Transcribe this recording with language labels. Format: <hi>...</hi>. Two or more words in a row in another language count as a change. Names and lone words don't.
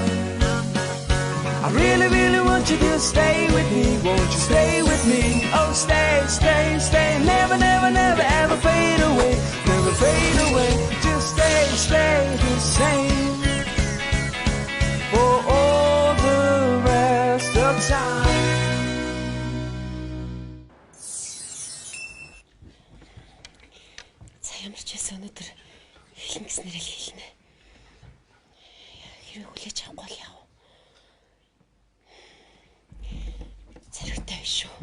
<en>I really, really want you to stay with me. Won't you stay with me? Oh, stay, stay, stay. Never, never, never ever fade away. Never fade away. Just stay, stay the same for all the rest of time.</en> <mn>Ямар ч байсан өнөөдөр хэлнэ гэснээр л хэлнэ. Хэрэг хүлээж авахгүй л яав. Зэрэгтэй биш шүү.</mn>